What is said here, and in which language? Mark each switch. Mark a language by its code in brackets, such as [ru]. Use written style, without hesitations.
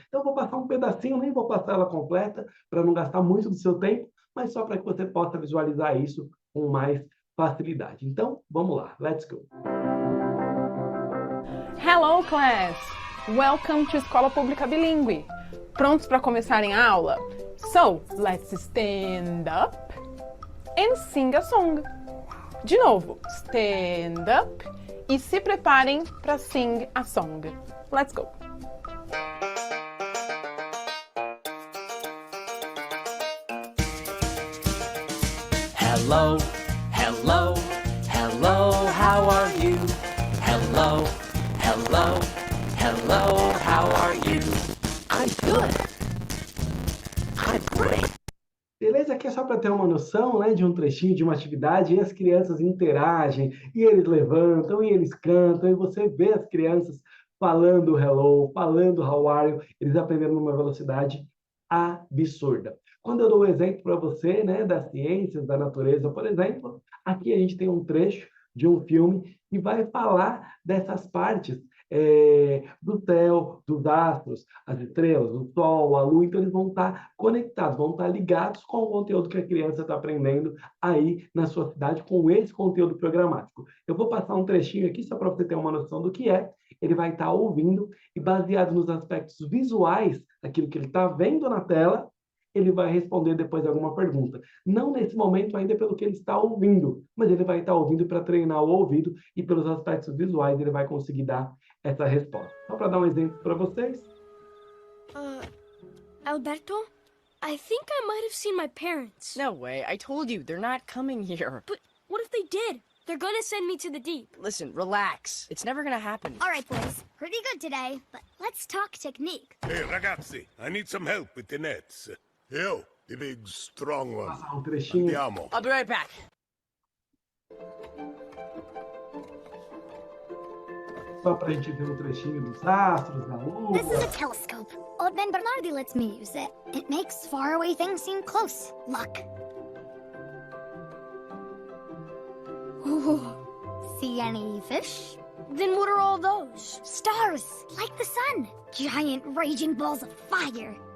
[pt] Então, eu vou passar um pedacinho, nem vou passar ela completa, para não gastar muito do seu tempo, mas só para que você possa visualizar isso com mais facilidade. Então, vamos lá. [en] Let's go! Hello, class! Welcome to Escola Pública Bilíngue. [pt] Prontos para começarem a aula? [en] So, let's stand up and sing a song. [pt] De novo, [en] stand up [pt] e se preparem para [en] sing a song. Let's go! Hello, hello, hello, how are you? Hello, hello, hello, how are you? I'm good. I'm great. [pt] Beleza? Aqui é só para ter uma noção, né, de um trechinho, de uma atividade, e as crianças interagem, e eles levantam, e eles cantam, e você vê as crianças falando hello, falando [en] how are you, [pt] eles aprendendo numa velocidade absurda. Quando eu dou um exemplo para você, né, das ciências, da natureza, por exemplo, aqui a gente tem um trecho de um filme que vai falar dessas partes do céu, dos astros, as estrelas, o sol, a lua, então eles vão estar conectados, vão estar ligados com o conteúdo que a criança está aprendendo aí na sua cidade com esse conteúdo programático. Eu vou passar um trechinho aqui só para você ter uma noção do que é. Ele vai estar ouvindo e baseado nos aspectos visuais, aquilo que ele está vendo na tela, ele vai responder depois alguma pergunta. Não nesse momento ainda pelo que ele está ouvindo, mas ele vai estar ouvindo para treinar o ouvido e pelos aspectos visuais ele vai conseguir dar essa resposta. Só para dar um exemplo para vocês. [en] Alberto, I think I might have seen my parents. No way, I told you, they're not coming here. But what if they did? They're gonna send me to the deep. Listen, relax. It's never gonna happen. All right, boys. pretty good today, but let's talk technique. Hey, ragazzi, I need some help with the nets. You, the big, strong one. [pt] Passar um trechinho. [it] Andiamo. [en] I'll be right back. [pt] Só pra gente ver um trechinho dos astros, da lua. [en] This is a telescope. Old man Bernardi lets me use it. It makes faraway things seem close. Look. Ooh. See any fish? Then what are all those? Stars, like the sun. Giant raging balls of fire.